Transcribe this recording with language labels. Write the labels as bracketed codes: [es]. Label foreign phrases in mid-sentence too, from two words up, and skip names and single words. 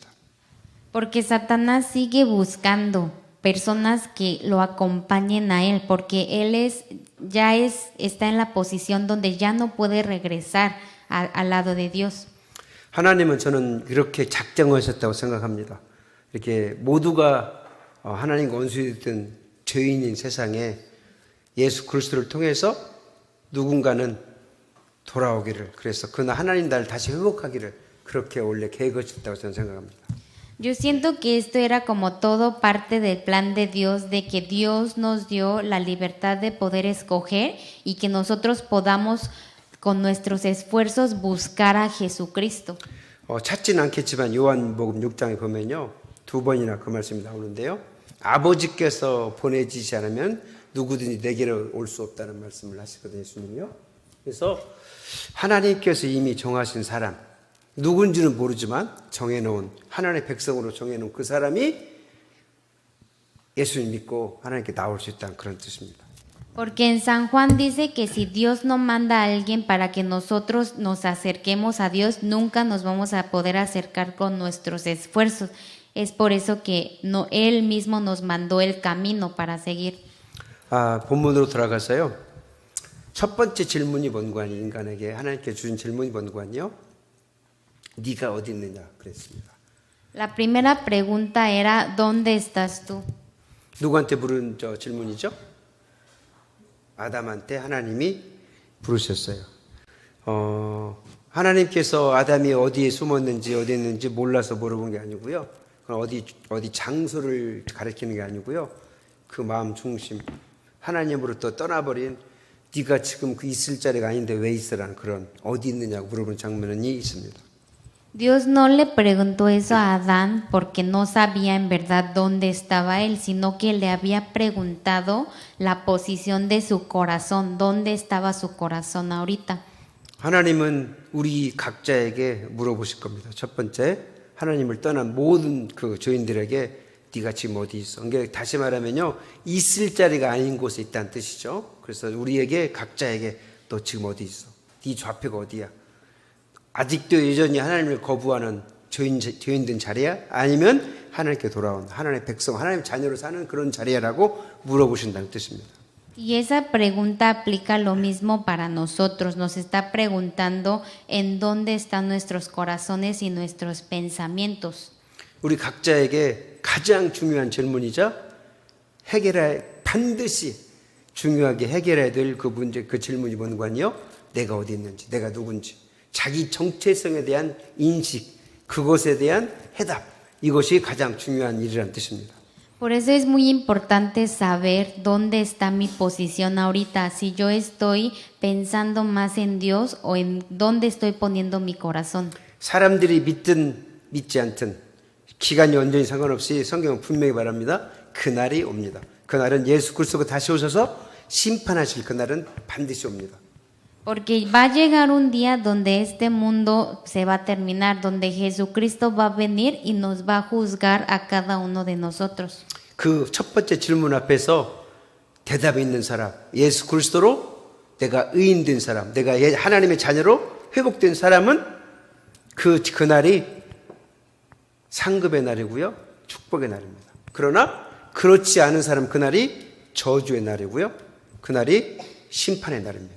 [es] Porque Satanás sigue buscando personas que lo acompañen a él, porque él está en la posición donde ya no puede regresar al lado de Dios. [ko] 하나님은 저는 이렇게 작정하셨다고 생각합니다. 이렇게 모두가 하나님과 원수였던 죄인인 세상에 예수 그리스도를 통해서 누군가는 돌아오기를, 그래서 그날 하나님 나라를 다시 회복하기를 그렇게 원래 계획하셨다고 저는 생각합니다. [es] Yo siento que esto era como todo parte del plan de Dios, de que Dios nos dio la libertad de poder escoger y que nosotros podamos con nuestros esfuerzos buscar a Jesucristo. [ko] 찾지는 않겠지만 요한복음 6장에 보면요, 2번이나 그 말씀이 나오는데요. 아버지께서 보내지시 않으면 누구든지 내게로 올 수 없다는 말씀을 하시거든요, 예수님이요. 그래서 하나님께서 이미 정하신 사람, 누군지는 모르지만 정해놓은 하나님의 백성으로 정해놓은 그 사람이 예수님 믿고 하나님께 나올 수 있다는 그런 뜻입니다. [es] Porque en San Juan dice que si Dios no manda a alguien para que nosotros nos acerquemos a Dios, nunca nos vamos a poder acercar con nuestros esfuerzos. Es por eso que Él mismo nos mandó el camino para seguir. [ko] 본문으로 돌아가서요. 첫 번째 질문이 뭔고 아니, 인간에게 하나님께 주신 질문이 뭔고 아니요? 네가 어디 있느냐 그랬습니다. [es] La primera pregunta era ¿dónde estás tú? [ko] 누구한테 물은 질문이죠? 아담한테 하나님이 부르셨어요. 하나님께서 아담이 어디에 숨었는지 어디 있는지 몰라서 물어본 게 아니고요. 어디 장소를 가리키는 게 아니고요. 그 마음 중심, 하나님으로부터 떠나버린 네가 지금 그 있을 자리가 아닌데 왜 있으라는 그런 어디 있느냐고 물어보는 장면이 있습니다. [es] Dios no le preguntó eso a Adán porque no sabía en verdad dónde estaba él, sino que le había preguntado la posición de su corazón, dónde estaba su corazón ahorita. [ko] 하나님은 우리 각자에게 물어보실 겁니다. 첫 번째, 하나님을 떠난 모든 그 죄인들에게 네가 지금 어디 있어? 그러니까 다시 말하면요, 있을 자리가 아닌 곳에 있다는 뜻이죠. 그래서 우리에게 각자에게 너 지금 어디 있어? 네 좌표가 어디야? 아직도 여전히 하나님을 거부하는 죄인된 자리야? 아니면 하나님께 돌아온 하나님의 백성, 하나님의 자녀로 사는 그런 자리야라고 물어보신다는 뜻입니다. [es] Y esa pregunta aplica lo mismo para nosotros. Nos está preguntando en dónde están nuestros corazones y nuestros pensamientos. [ko] 우리 각자에게 가장 중요한 질문이자 반드시 중요하게 해결해야 될 그 문제, 그 질문이 뭔가 아니요? 내가 어디 있는지, 내가 누군지. 자기 정체성에 대한 인식, 그것에 대한 해답, 이것이 가장 중요한 일이라는 뜻입니다. [es] Por eso es muy importante saber dónde está mi posición ahorita, si yo estoy pensando más en Dios o en dónde estoy poniendo mi corazón. [ko] 사람들이 믿든 믿지 않든 기간이 언제니 상관없이 성경은 분명히 말합니다. 그날이 옵니다. 그날은 예수 그리스도가 다시 오셔서 심판하실 그날은 반드시 옵니다. [es] Porque va a llegar un día donde este mundo se va a terminar, donde Jesucristo va a venir y nos va a juzgar a cada uno de nosotros. [ko] 그 첫 번째 질문 앞에서 대답이 있는 사람, 예수 그리스도로 내가 의인된 사람, 내가 하나님의 자녀로 회복된 사람은 그날이 상급의 날이고요, 축복의 날입니다. 그러나 그렇지 않은 사람 그날이 저주의 날이고요, 그날이 심판의 날입니다.